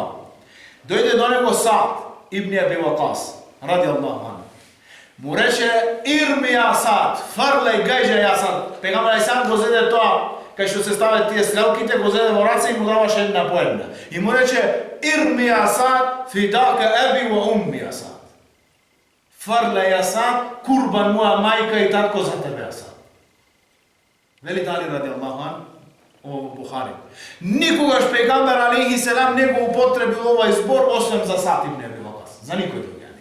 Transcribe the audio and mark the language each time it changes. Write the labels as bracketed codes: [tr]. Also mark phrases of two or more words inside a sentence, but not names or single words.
[mk] Дојде до него Саад ибн Аби Вакас, [ar] رضي الله عنه. [mk] Му рече, [ar] ارم يا [mk] Саад, фрлај гајџа ја Саад. Пегамбер [ar] عليه السلام [mk] го зеде тоа, кај што се стават тие стрелките, го зеде во раце и му даваше една по една. И му рече, [ar] ارم يا [mk] Саад, [ar] فداك أبي وأمي يا [mk] Саад. Фрлај ја Саад, курбан моја мајка и татко за тебе ја Саад. Вели Али [ar] رضي الله عنه, [mk] во Бухари. Никогаш пегамбер [ar] عليه السلام [mk] не го употребил овај збор освен за Саад ибн Аби Вакас. За никој друг.